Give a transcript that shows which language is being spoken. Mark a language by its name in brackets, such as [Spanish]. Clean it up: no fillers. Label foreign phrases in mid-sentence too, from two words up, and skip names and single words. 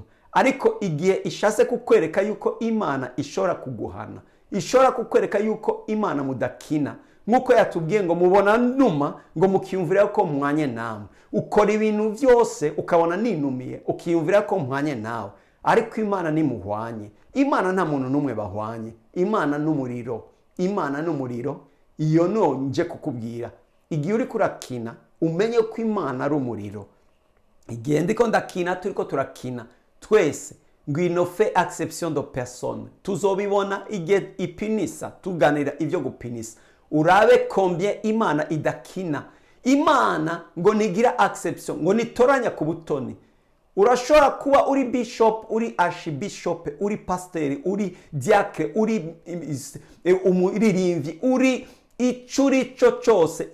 [Rundi] Ariko igihe ishase kukwereka yuko Imana ishobora kuguhana, ishobora kukwereka yuko Imana mudakina, nkuko yatubwiye ngo mubona numa ngo mukiyumvira ko mwanye nawe, ukora ibintu byose ukabona ninumiye ukiyumvira ko mwanye nawe, ariko Imana ni muhwanye. Imana nta muntu numwe bahwanye. Imana n'umuriro. Imana n'umuriro. Iyo nje kukubwira. Igihe uri kurakina umenye ko Imana ari umuriro. Igihe ndiko ndakina, turiko turakina twese, ngo ino [French] fait exception de personne. [Rundi] Tuzobibona igihe ipinisa, tuganira ivyo gupinisa. Urabe combien Imana idakina. Imana ngo nigira exception, ngo nitoranya ku butoni. Urashobora kuba uri bishop, uri archbishop, uri pasteur, uri diacre, uri umuririmvyi, uri icuri cyo cyose.